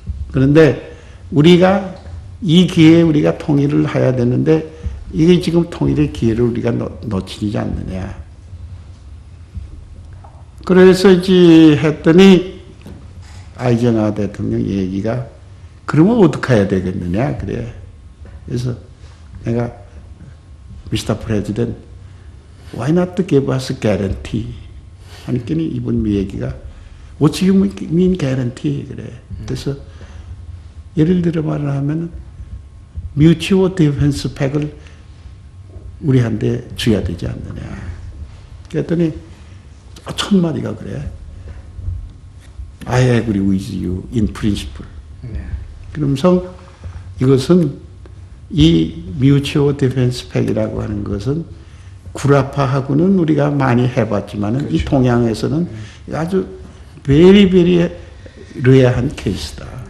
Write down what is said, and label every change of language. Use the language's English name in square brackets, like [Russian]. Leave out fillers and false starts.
[Korean] 그런데 우리가 이 기회에 우리가 통일을 해야 되는데 이게 지금 통일의 기회를 우리가 놓치지 않느냐. 그래서 이제 했더니 아이젠하워 대통령 얘기가 그러면 어떻게 해야 되겠느냐 그래. 그래서 내가 [English] Mr. President, why not to give us a guarantee? [Korean] 하니까 이번 미 얘기가 [English] What do you mean guarantee? [Korean] 그래. 그래서 예를 들어 말을 하면 [English] Mutual Defense Pack [Korean] 을 우리한테 줘야 되지 않느냐. 그랬더니 첫 마디가 그래. [English] I agree with you in principle. [Korean] 그러면서 이것은 이 [English] Mutual Defense Pack [Korean] 이라고 하는 것은 구라파하고는 우리가 많이 해봤지만은 그렇죠. 이 동양에서는 아주 [English] very [Korean] 레어한 케이스다.